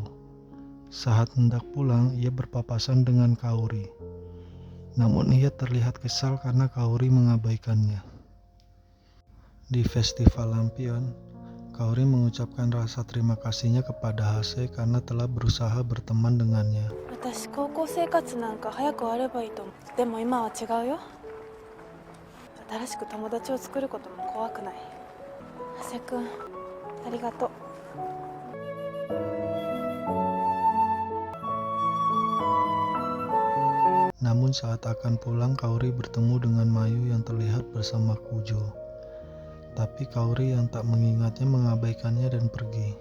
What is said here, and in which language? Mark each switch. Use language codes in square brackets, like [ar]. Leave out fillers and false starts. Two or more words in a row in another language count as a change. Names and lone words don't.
[id] Saat hendak pulang, ia berpapasan dengan Kaori. Namun ia terlihat kesal karena Kaori mengabaikannya. Di festival lampion, Kaori mengucapkan rasa terima kasihnya kepada Hase karena telah berusaha berteman dengannya. [ja] 私高校生活なんか早く終わればいいと思う。でも今は違うよ。新しく友達を作ることも怖くない。長谷くん、ありがとう。 [id] Namun saat akan pulang, Kaori bertemu dengan Mayu yang terlihat bersama Kujo. Tapi Kaori yang tak mengingatnya mengabaikannya dan pergi.